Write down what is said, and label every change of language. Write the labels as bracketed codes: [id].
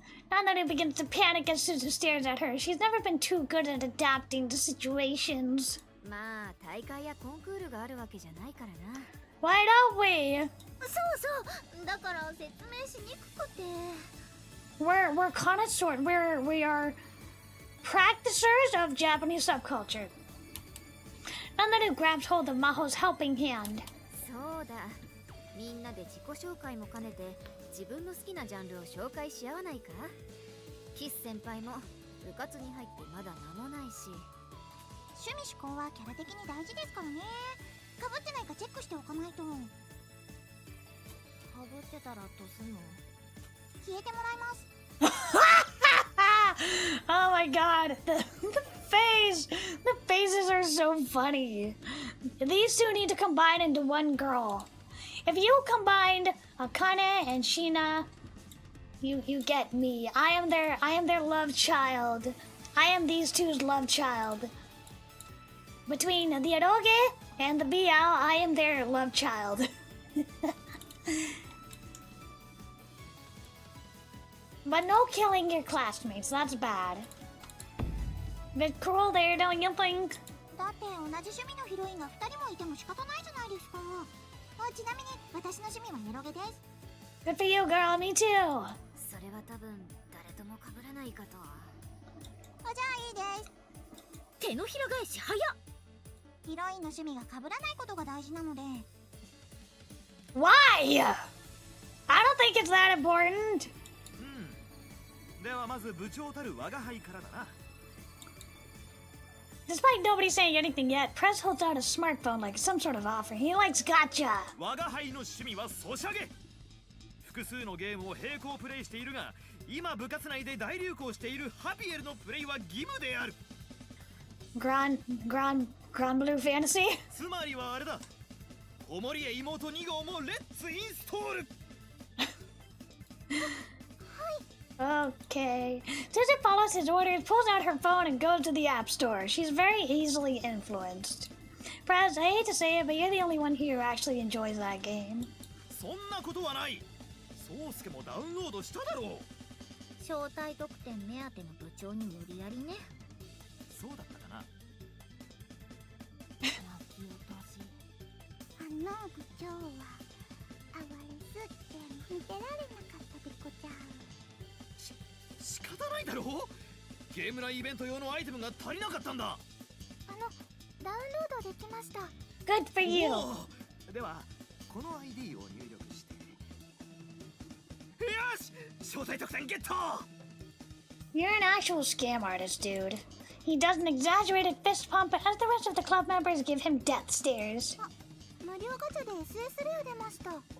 [en] Nanaru begins to panic as Suzu stares at her. She's never been too good at adapting to situations. [ja] まあ大会やコンクールがあるわけじゃないからな。 [en] Why don't we? [ja] そうそう。だから説明しにくくて。 [en] We're connoisseurs. We are practicers of Japanese subculture. Nanaru grabs hold of Maho's helping hand. [ja] そうだ。みんなで自己紹介も兼ねて自分の好きなジャンルを紹介し合わないか？キス先輩も部活に入ってまだ間もないし。趣味嗜好はキャラ的に大事ですからね。かぶってないかチェックしておかないと。かぶってたらどうすんの？消えてもらいます。 [en] Oh my god, the faces are so funny. These two need to combine into one girl. If you combined Akane and Sheena, you get me. I am their love child. I am these two's love child. Between the eroge and the BL, I am their love child. But no killing your classmates, that's bad. Bit cruel there, don't you think? [ja] だって同じ趣味のヒロインが2人もいても仕方ないじゃないですか。ちなみに私の趣味はエロゲです。 [en] Good for you, girl. Me too. [ja] それは多分誰とも被らないかと。じゃあいいです。手のひら返し早っ。ヒロインの趣味が被らないことが大事なので。 [en] Why? I don't think it's that important. [ja] ではまず部長たる我が輩からだな。 [en] Despite nobody saying anything yet, Press holds out a smartphone like some sort of offer. He likes gotcha. [ja] 我が輩の趣味はソシャゲ。複数のゲームを並行プレイしているが、今部活内で大流行しているハピエルのプレイは義務である。 [en] Grand Blue Fantasy? [ja] つまりはあれだ。おもりへ妹2号もレッツインストール。 [en] Okay. Susan follows his orders, pulls out her phone, and goes to the App Store. She's very easily influenced. Prez, I hate to say it, but you're the only one here who actually enjoys that game. [ja] そんなことはない。宗介もダウンロードしただろう。招待特典目当ての部長に無理やりね。そうだったかな。泣き落とし。部長はあわれすって見てられなかったでこちゃん。仕方ないだろう。ゲーム内イベント用のアイテムが足りなかったんだ。ダウンロードできました。 [en] Good for you. [ja] ではこの ID を入力して。よし、招待特典ゲット。 [en] You're an actual scam artist, dude. He does an exaggerated fist pump as the rest of the club members give him death stares. [ja] 無料ガチャで SS レア出ました。